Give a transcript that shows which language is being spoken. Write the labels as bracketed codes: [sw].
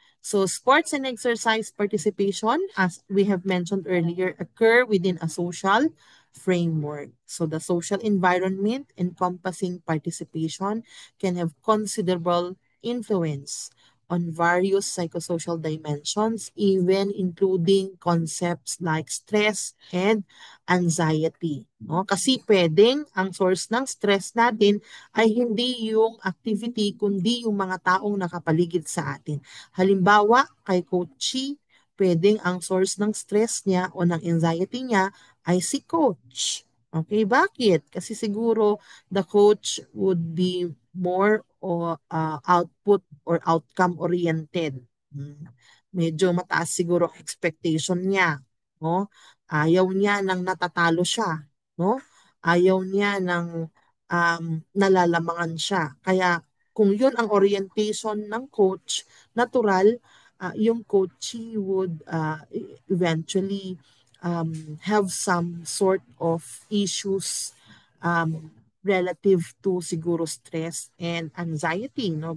[en] So, sports and exercise participation, as we have mentioned earlier, occur within a social framework. So, the social environment encompassing participation can have considerable influence on various psychosocial dimensions, even including concepts like stress and anxiety. No? [tl] Kasi pwedeng ang source ng stress natin ay hindi yung activity, kundi yung mga taong nakapaligid sa atin. Halimbawa, kay Coach Chi, pwedeng ang source ng stress niya o ng anxiety niya ay si Coach. Okay, bakit? Kasi siguro [en] the coach would be more o output or outcome oriented. [tl] Medyo mataas siguro ang expectation niya, no? Ayaw niya ng natatalo siya, no? Ayaw niya ng nalalamangan siya. Kaya kung yun ang orientation ng coach, natural, yung [en] coachee would eventually have some sort of issues relative to siguro stress and anxiety, no?